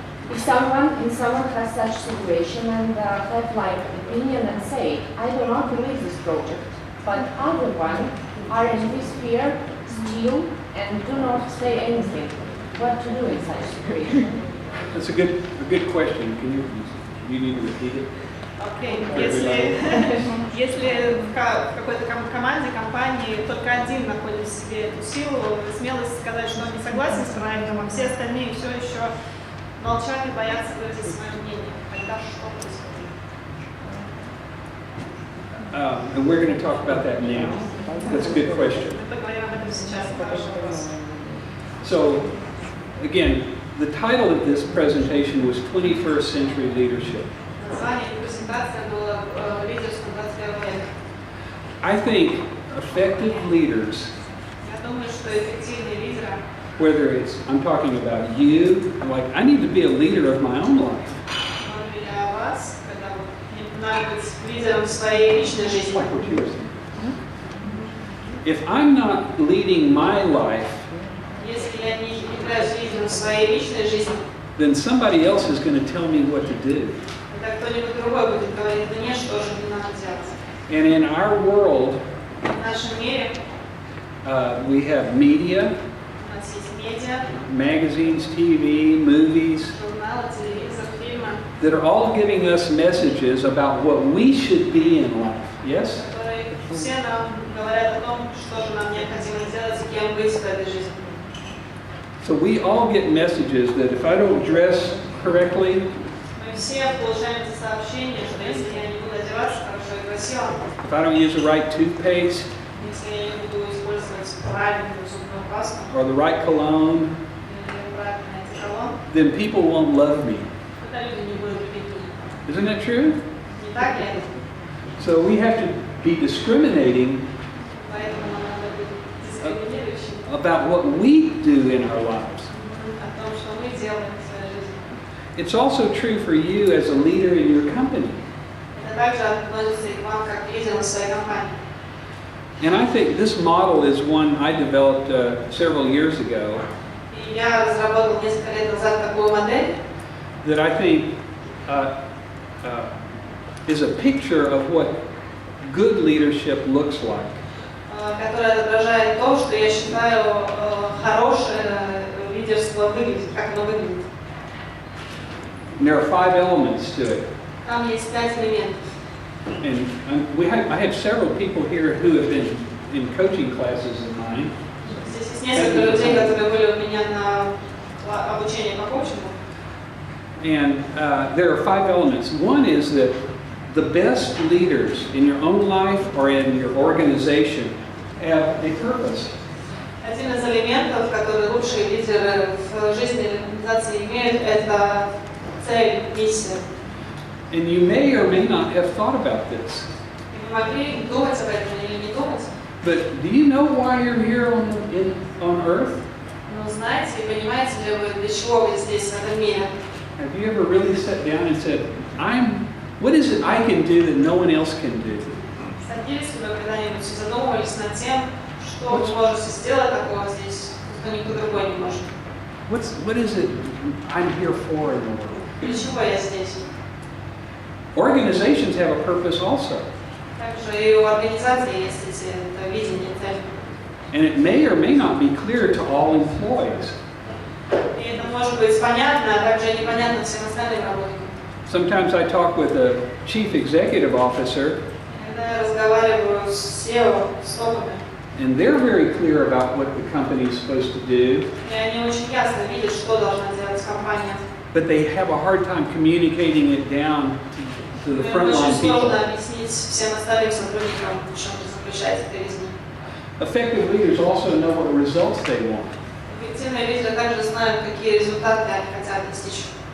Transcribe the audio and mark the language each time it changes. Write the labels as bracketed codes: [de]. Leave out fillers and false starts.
[en] If someone has such situation and have like opinion and say, I do not believe this project, but other one are in this fear still and do not say anything. What to do in such situation? That's a good question. You need to repeat it? [ru] Окей, если в какой-то команде, компании только один находит в себе эту силу, смелость сказать, что он не согласен с проектом, а все остальные все еще молчат и боятся выразить свое мнение, тогда что происходит? [en] And we're going to talk about that now. That's a good question. [ru] Мы поговорим об этом сейчас, хороший вопрос. [en] So, again, the title of this presentation was 21st Century Leadership. [ru] Название презентации было «Лидерство 21 века». [en] I think effective leaders, [ru] Я думаю, что эффективные лидеры, [en] whether it's, I'm talking about you, like I need to be a leader of my own life. [ru] он для вас, когда вот надо быть лидером своей личной жизни. [en] Like what you were saying. If I'm not leading my life, [ru] Если я не являюсь лидером своей личной жизни, [en] then somebody else is going to tell me what to do. [ru] тогда кто-нибудь другой будет говорить мне, что же мне надо делать. [en] And in our world, [ru] В нашем мире [en] we have media, [ru] у нас есть медиа, [en] magazines, TV, movies, [ru] журналы, телевизор, фильмы, [en] that are all giving us messages about what we should be in life. Yes? [ru] которые все нам говорят о том, что же нам необходимо делать и кем быть в этой жизни. [en] So we all get messages that if I don't dress correctly, [ru] Мы все получаем эти сообщения, что если я не буду одеваться хорошо и красиво, [en] if I don't use the right toothpaste [ru] если я не буду использовать правильную зубную пасту [en] or the right cologne, [ru] или правильный одеколон, [en] then people won't love me. [ru] тогда люди не будут любить меня. [en] Isn't that true? [ru] Не так ли это? [en] So we have to be discriminating [ru] Поэтому нам надо быть дискриминирующими [en] about what we do in our lives. [ru] о том, что мы делаем в своей жизни. [en] It's also true for you as a leader in your company. [ru] Это также относится и к вам, как к лидерам своей компании. [en] And I think this model is one I developed several years ago [ru] И я разработал несколько лет назад такую модель, [en] that I think is a picture of what good leadership looks like. [ru] которая отображает то, что я считаю хорошее лидерство выглядит, как оно выглядит. [en] And there are 5 elements to it. [ru] Там есть 5 элементов. [en] And I have several people here who have been in coaching classes of mine. [ru] Здесь есть несколько людей, которые были у меня на обучении по коучингу. [en] And there are 5 elements. One is that the best leaders in your own life or in your organization have a purpose. [ru] Один из элементов, которые лучшие лидеры в жизни организации имеют, это цель, миссия. [en] And you may or may not have thought about this. [ru] И вы могли думать об этом или не думать, [en] But do you know why you're here on Earth? [ru] но знаете и понимаете ли вы, для чего вы здесь, в этом мире? [en] Have you ever really sat down and said, what is it I can do that no one else can do? [ru] Садились ли вы когда-нибудь и задумывались над тем, что вы можете сделать такого здесь, что никто другой не может? [en] What is it I'm here for in the world? [ru] Для чего я здесь? [en] Organizations have a purpose also. [ru] Также и у организации есть это видение, цель. [en] And it may or may not be clear to all employees. [ru] И это может быть понятно, а также непонятно всем остальным работникам. [en] Sometimes I talk with a chief executive officer, [ru] Когда я разговариваю с SEO, с топами, [en] and they're very clear about what the company is supposed to do, [ru] и они очень ясно видят, что должна делать компания. [en] but they have a hard time communicating it down to the [ru] Им [en] frontline [ru] очень [en] people. [ru] сложно объяснить всем остальным сотрудникам, в чем же заключается эта жизнь. [en] Effective leaders also know what results they want. [ru] Эффективные лидеры также знают, какие результаты они хотят достичь.